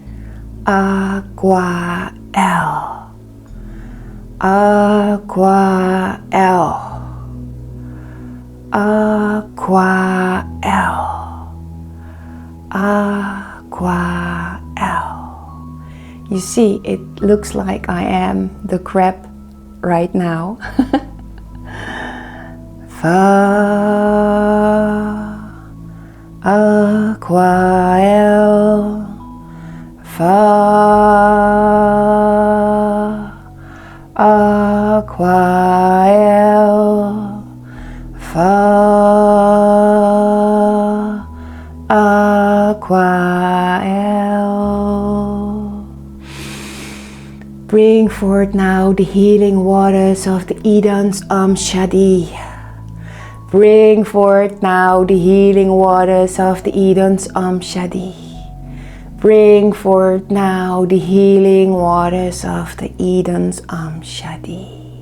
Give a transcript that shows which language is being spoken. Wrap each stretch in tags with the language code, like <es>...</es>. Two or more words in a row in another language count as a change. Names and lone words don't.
<en>Aqua El. Aqua El. Aqua El. Aqua El. You see, it looks like I am the crab right now. Fa Aqua El. Fa Aqua El. Fa Aqua El. Bring forth now the healing waters of the Edens Shadi. Bring forth now the healing waters of the Edens Shadi. Bring forth now the healing waters of the Edens Shadi.</en>